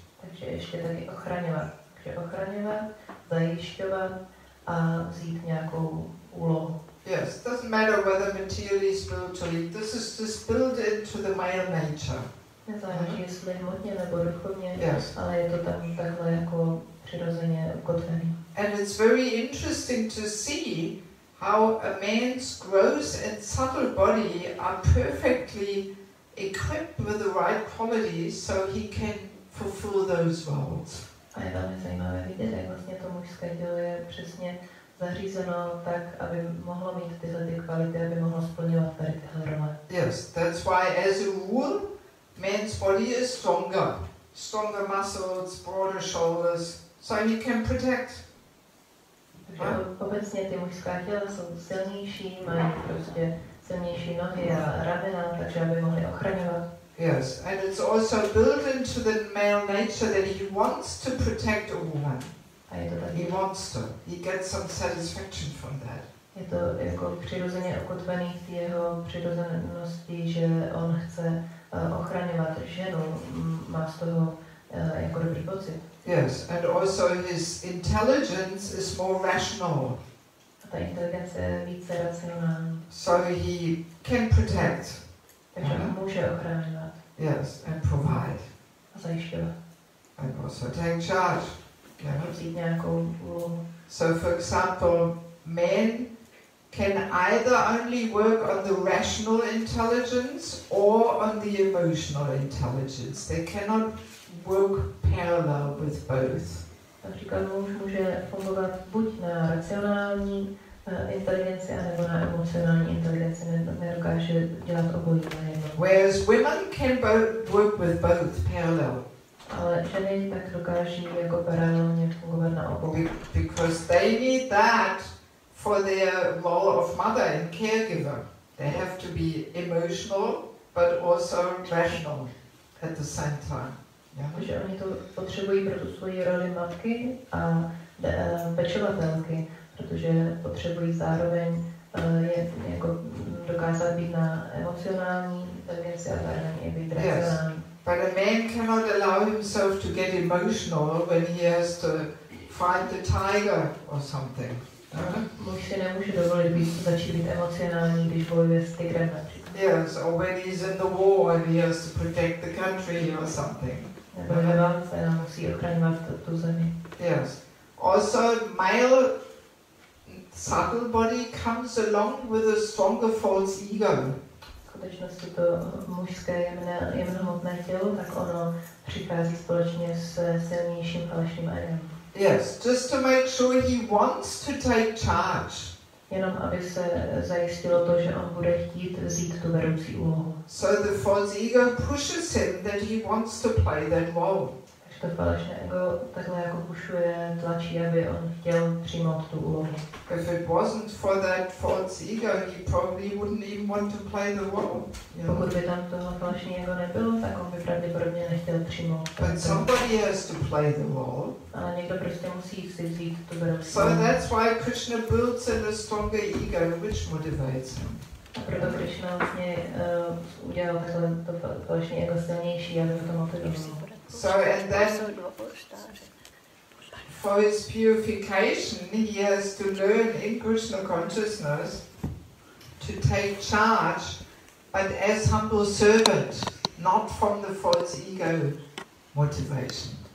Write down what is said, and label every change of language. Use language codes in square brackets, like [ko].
[cs] Takže ještě taky ochraňovat. Takže ochraňovat, zajišťovat a vzít nějakou úlohu. [en] Yes, doesn't matter whether materially, spiritually. This is just built into the male nature. [cs] Nezáleží, jestli hmotně nebo duchovně, [en] yes. [cs] Ale je to tam takhle jako přirozeně ukotvený. [en] And it's very interesting to see how a man's gross and subtle body are perfectly equipped with the right qualities so he can fulfill those roles. [cs] A je velmi zajímavé vidět, jak vlastně to mužské tělo je přesně zařízeno tak, aby mohlo mít tyhle ty kvality, aby mohlo splňovat tady tyhle role. [en] Yes, that's why as a rule, man's body is stronger. Stronger muscles, broader shoulders, so he can protect. [cs] Takže obecně ty mužská těla jsou silnější, mají prostě silnější nohy a ramena, takže aby mohli ochraňovat. [en] Yes, and it's also built into the male nature that he wants to protect a woman. [cs] A je to taky, [en] He wants to. He gets some satisfaction from that. [cs] je to jako přirozeně ukotvený v jeho přirozenosti, že on chce ochraňovat ženu, má z toho jako dobrý pocit. [en] Yes, and also his intelligence is more rational. [cs] A ta inteligence je více racionální. [en] So he can protect. [cs] Takže může ochraňovat. [en] Yes, and provide. [cs] A zajišťovat. [en] And also take charge. Yeah. [cs] Vzít nějakou úlohu. [en] So for example, men can either only work on the rational intelligence or on the emotional intelligence. They cannot work parallel with both. [cs] Například muž může fungovat buď na racionální inteligenci, anebo na emocionální inteligenci, nedokáže dělat obojí najednou. [en] Whereas women can work with both parallel. [cs] Ale ženy tak dokáží jako paralelně fungovat na obou. [en] Because they need that for their role of mother and caregiver. They have to be emotional, but also rational at the same time. Yeah. [cs] Takže oni to potřebují pro tu svoji roli matky a pečovatelky, protože potřebují zároveň jako dokázat být na emocionální inteligenci a zároveň i být racionální. [en] But a man cannot allow himself to get emotional when he has to fight the tiger or something. [cs] Muž si nemůže dovolit začít být emocionální, když bojuje s tigrem například. [en] Yes, or when he's in the war and he has to protect the country or something. [cs] Nebo ve válce a musí ochraňovat tu zemi. [en] Yes. Also, male subtle body comes along with a stronger false ego. [cs] V skutečnosti to mužské jemnohmotné tělo, tak ono přichází společně s silnějším falešným egem. [en] Yes, just to make sure he wants to take charge. [cs] Jenom aby se zajistilo to, že on bude chtít vzít tu vedoucí úlohu. [en] So the false ego pushes him that he wants to play that role. [cs] Takže to falešné ego takhle jako pušuje, tlačí, aby on chtěl přijmout tu úlohu. [en] If it wasn't for that false ego, he probably wouldn't even want to play the role. [cs] Pokud by tam toho falešné ego nebylo, tak on by pravděpodobně nechtěl přijmout. [en] But somebody has to play the role. [cs] Ale někdo prostě musí si vzít tu vedoucí [en] So [cs] úlohu. [en] that's why Krishna builds in a stronger ego, which motivates him. [cs] A proto Krishna vlastně udělal takhle to falešné ego silnější, aby to motivovalo. [en] So and then for his purification, he has to learn in Krishna consciousness to take charge, but as humble servant, not from the false ego motivation.